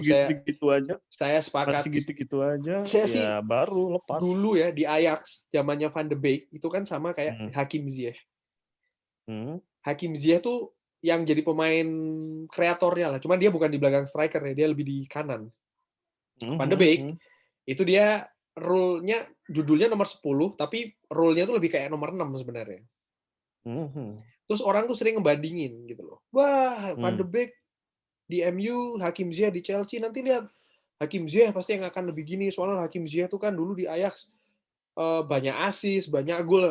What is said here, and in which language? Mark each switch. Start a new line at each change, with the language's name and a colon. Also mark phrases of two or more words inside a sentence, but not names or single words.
Indonesian: gitu-gitu sepakat. aja, Saya sih ya baru lepas. dulu ya di Ajax zamannya Van de Beek itu kan sama kayak Hakim Ziyech. Hakim Ziyech tuh yang jadi pemain kreatornya lah. Cuman dia bukan di belakang striker ya, dia lebih di kanan. Van de Beek itu dia role-nya judulnya nomor 10, tapi role-nya tuh lebih kayak nomor 6 sebenarnya. Terus orang tuh sering ngebandingin gitu loh. Wah, Van de Beek di MU, Hakim Ziyech di Chelsea, nanti lihat Hakim Ziyech pasti yang akan lebih gini, soalnya Hakim Ziyech tuh kan dulu di Ajax banyak assist, banyak gol.